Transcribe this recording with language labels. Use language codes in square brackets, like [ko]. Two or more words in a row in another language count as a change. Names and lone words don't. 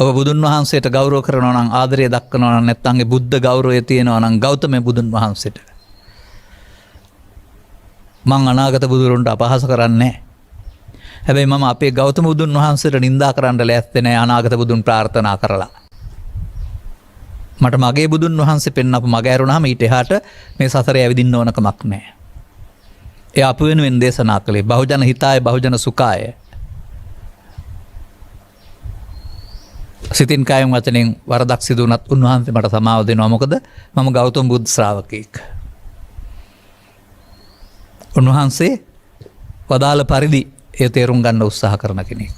[si] ඔබ බුදුන් වහන්සේට ගෞරව කරනවා නම් ආදරය දක්වනවා නම් නැත්නම් බුද්ධ ගෞරවය තියෙනවා නම් ගෞතම බුදුන් වහන්සේට මං අනාගත බුදුරුන්ට අපහාස කරන්නේ නැහැ. හැබැයි මම අපේ ගෞතම බුදුන් වහන්සේට නිඳා කරන්න ලෑස්ති නැහැ අනාගත බුදුන් ප්‍රාර්ථනා කරලා. මට මගේ බුදුන් වහන්සේ පෙන්වපු මග ඇරුණාම ඊට එහාට මේ සසරේ ඇවිදින්න ඕන කමක් නැහැ. ඒ අප වෙනුවෙන් දේශනා කළේ [pi] බහුජන හිතාය බහුජන සුඛාය. [si] සිතින් කායෙන් වචනෙන් වරදක් සිදු වුණත් උන්වහන්සේ මට සමාව දෙනවා. මොකද මම ගෞතම බුදු ශ්‍රාවකෙක්. උන්වහන්සේ වදාළ පරිදි ඒ තේරුම් ගන්න උත්සාහ කරන කෙනෙක්.